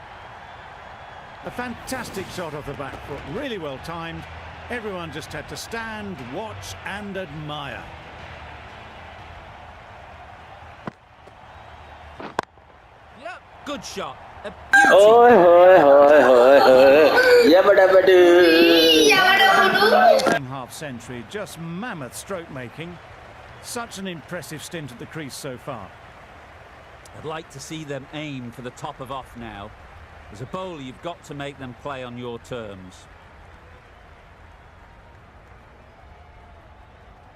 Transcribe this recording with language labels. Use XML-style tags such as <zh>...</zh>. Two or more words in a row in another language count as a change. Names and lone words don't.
<en>A fantastic shot off the back foot, really well timed. Everyone just had to stand, watch and admire. Yep. Good shot. A beauty. Oi, hoi, hoi, hoi, hoi. Yabba dabba doo. Amazing half century, just mammoth stroke making. Such an impressive stint at the crease so far. I'd like to see them aim for the top of off now. As a bowler, you've got to make them play on your terms.</en>